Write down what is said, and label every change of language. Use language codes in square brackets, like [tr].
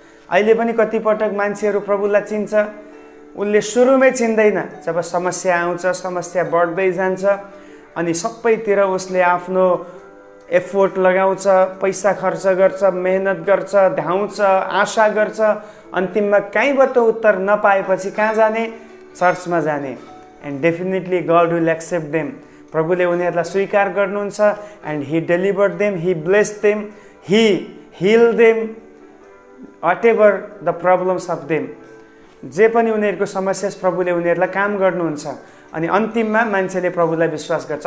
[ne] अहिले पनि कतिपटक मान्छेहरू प्रभुलाई चिन्छ, उसले सुरुमै चिन्दैन। जब समस्या आउँछ, समस्या बढ्दै जान्छ अनि सबैतिर उसले आफ्नो एफोर्ट लगाउँछ, पैसा खर्च गर्छ, मेहनत गर्छ, धाउँछ, आशा गर्छ। अन्तिममा कहीँबाट उत्तर नपाएपछि कहाँ जाने? चर्चमा जाने। [en] And definitely God will accept them. [ne] प्रभुले उनीहरूलाई स्वीकार गर्नुहुन्छ। [en] And he delivered them, he blessed them, he heal them, whatever the problems of them. [ne] जे पनि उनीहरूको समस्या प्रभुले उनीहरूलाई काम गर्नुहुन्छ। अनि अन्तिममा मान्छेले प्रभुलाई विश्वास गर्छ।